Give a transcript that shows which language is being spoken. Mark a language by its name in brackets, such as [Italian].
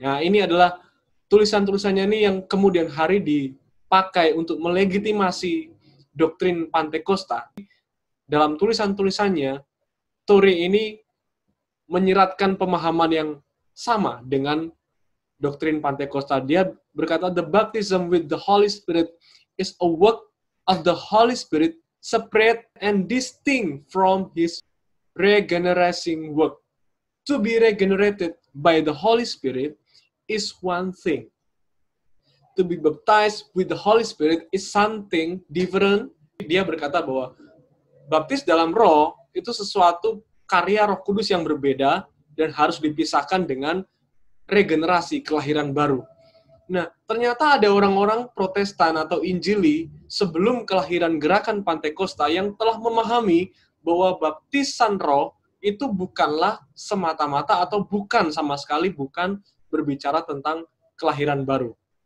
[Indonesian] Nah, ini adalah tulisan-tulisannya ini yang kemudian hari dipakai untuk melegitimasi doktrin Pantekosta. Dalam tulisan-tulisannya, Torrey ini menyiratkan pemahaman yang sama dengan doktrin Pantekosta. Dia berkata, [English] the baptism with the Holy Spirit is a work of the Holy Spirit separate and distinct from his regenerating work. To be regenerated by the Holy Spirit is one thing. To be baptized with the Holy Spirit is something different. [Indonesian] Dia berkata bahwa baptis dalam roh itu sesuatu karya Roh Kudus yang berbeda dan harus dipisahkan dengan regenerasi, kelahiran baru. Nah, ternyata ada orang-orang Protestan atau Injili sebelum kelahiran gerakan Pantekosta yang telah memahami bahwa baptisan roh itu bukanlah semata-mata atau bukan sama sekali bukan berbicara tentang kelahiran baru.